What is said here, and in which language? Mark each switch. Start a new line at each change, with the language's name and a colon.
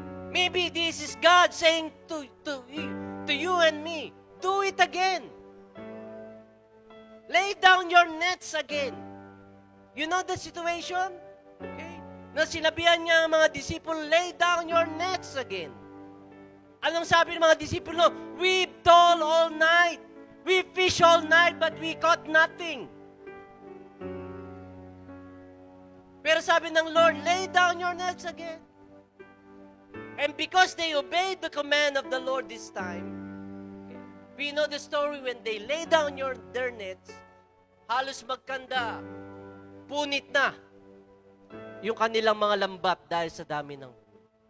English: Maybe this is God saying to you and me, do it again. Lay down your nets again. You know the situation? Okay.
Filipino: Na sinabihan niya ang mga disipulo,
English: lay down your nets again.
Filipino: Anong sabi ng mga disipulo?
English: We toiled all night. We fish all night, but we caught nothing.
Filipino: Pero sabi ng Lord,
English: lay down your nets again. And because they obeyed the command of the Lord this time, we know the story when they lay down their nets,
Filipino: halos magkanda, punit na yung kanilang mga lambat dahil sa dami ng huli.